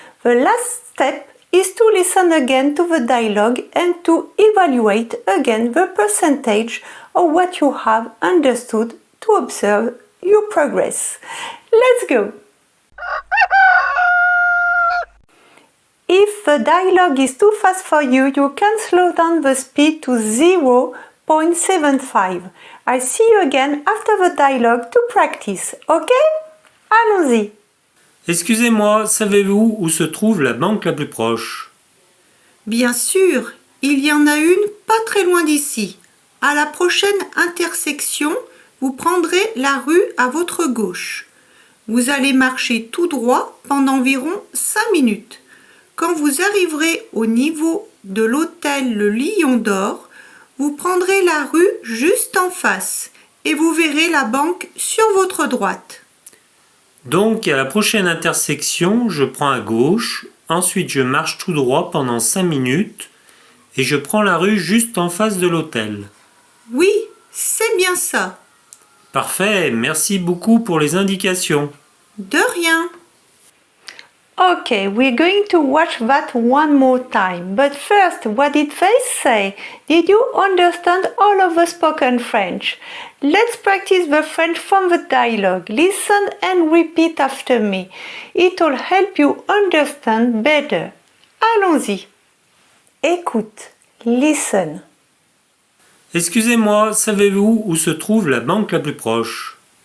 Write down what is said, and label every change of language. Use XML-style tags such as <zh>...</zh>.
<en>The last step is to listen again to the dialogue and to evaluate again the percentage of what you have understood to observe your progress. Let's go! If the dialogue is too fast for you, you can slow down the speed to 0.75. I see you again after the dialogue to practice, ok?</en> <fr>Allons-y! Excusez-moi, savez-vous où se trouve la banque la plus proche? Bien sûr, il y en a une pas très loin d'ici. À la prochaine intersection, vous prendrez la rue à votre gauche. Vous allez marcher tout droit pendant environ 5 minutes. Quand vous arriverez au niveau de l'hôtel Le Lion d'Or, vous prendrez la rue juste en face et vous verrez la banque sur votre droite. Donc, à la prochaine intersection, je prends à gauche, ensuite je marche tout droit pendant 5 minutes et je prends la rue juste en face de l'hôtel. Oui, c'est bien ça. Parfait, merci beaucoup pour les indications. De rien.</fr> <en>Okay, we're going to watch that one more time. But first, what did they say? Did you understand all of the spoken French? Let's practice the French from the dialogue. Listen and repeat after me. It'll help you understand better.</en> <fr>Allons-y. Écoute,</fr> <en>listen.</en> <fr>Excusez-moi, savez-vous où se trouve la banque la plus proche?</fr>